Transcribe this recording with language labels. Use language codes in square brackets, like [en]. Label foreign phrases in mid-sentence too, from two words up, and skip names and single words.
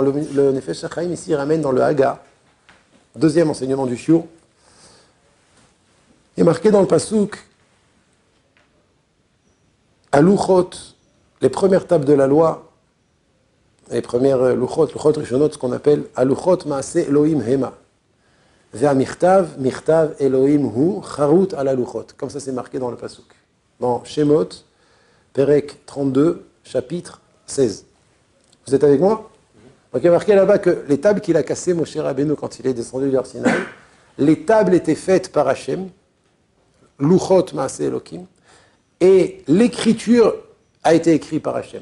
[fr] Le Nefesh HaChaim ici ramène dans le Haga, deuxième enseignement du Shiur. Il est marqué dans le Pasuk à Luchot, les premières tables de la loi, les premières [he] לוחות ראשונות, [fr] ce qu'on appelle [he] הלוחות מעשה אלהים המה. והמכתב מכתב אלהים הוא חרות על הלחת. [fr] Comme ça c'est marqué dans le Pasuk. Dans Shemot, Perek 32, chapitre 16. Vous êtes avec moi? Donc il y a marqué là-bas que les tables qu'il a cassées, Moshe Rabbeinu, quand il est descendu du Har Sinaï, les tables étaient faites par Hachem, [he] לוחות מעשה אלהים, [fr] et l'écriture a été écrite par Hachem.